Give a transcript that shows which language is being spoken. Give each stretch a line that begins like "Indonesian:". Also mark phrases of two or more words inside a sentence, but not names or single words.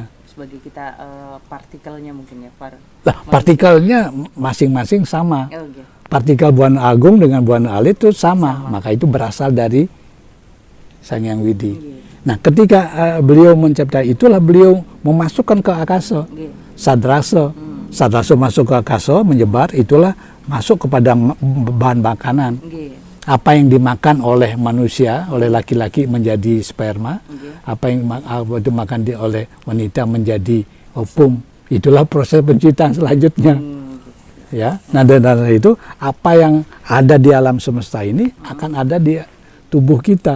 Indonesian: Sebagai kita partikelnya mungkin ya, partikelnya masing-masing sama. Partikel Buana Agung dengan Buana Alit itu sama. Maka itu berasal dari Sang Yang Widi. Nah, ketika beliau mencipta itulah beliau memasukkan ke akasa. Sadrasa. Sadrasa masuk ke akasa, menyebar, itulah masuk kepada bahan makanan. Apa yang dimakan oleh manusia, oleh laki-laki menjadi sperma, apa yang dimakan oleh wanita menjadi ovum. Itulah proses penciptaan selanjutnya. Ya, nah dari itu apa yang ada di alam semesta ini akan ada di tubuh kita.